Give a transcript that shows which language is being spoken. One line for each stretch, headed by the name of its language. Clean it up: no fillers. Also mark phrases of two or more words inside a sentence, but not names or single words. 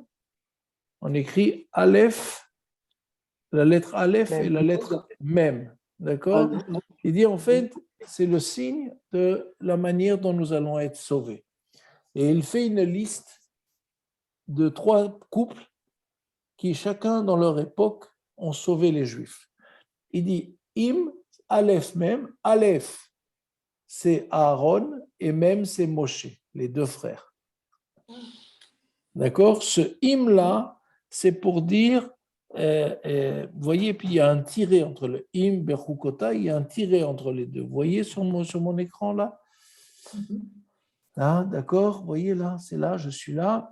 French: On écrit aleph, la lettre aleph et la lettre mem. D'accord? Il dit en fait, c'est le signe de la manière dont nous allons être sauvés. Et il fait une liste de 3 couples qui, chacun dans leur époque, ont sauvé les Juifs. Il dit
Hebrew: אם, אלף מם, אלף,
French: c'est Aaron et mem, c'est Moshe, les 2 frères. D'accord? Ce im-là, c'est pour dire, vous voyez, puis il y a un tiret entre le im, berukota, il y a un tiret entre les deux. Vous voyez sur mon écran là? Ah, d'accord, vous voyez là, c'est là, je suis là.